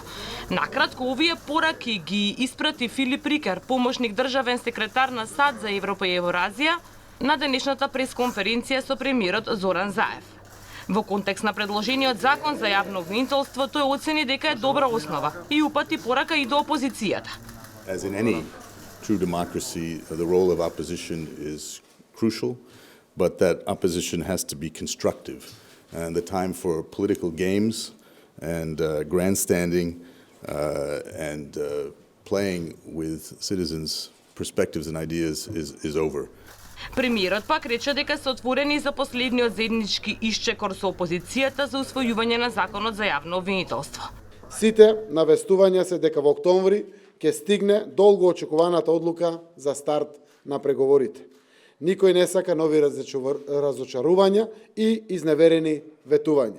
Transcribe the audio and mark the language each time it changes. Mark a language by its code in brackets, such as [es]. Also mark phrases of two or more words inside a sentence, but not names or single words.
[mk] Накратко, овие пораки ги испрати Филип Рикер, помошник државен секретар на САД за Европа и Евразија, на денешната пресконференција со премиерот Зоран Заев. Во контекст на предложениот закон за јавно обвинителство, тој оцени дека е добра основа и упати порака и до опозицијата. [en] As in any true democracy, the role of opposition is crucial, but that opposition has to be constructive. And the time for political games and grandstanding and playing with citizens' perspectives and ideas is over. [mk] Премиерот пак рече дека се отворени за последниот заеднички исчекор со опозицијата за усвојување на законот за јавно обвинителство. Сите навестувања се дека во октомври ќе стигне долго очекуваната одлука за старт на преговорите. Никој не сака нови разочарувања и изневерени ветувања.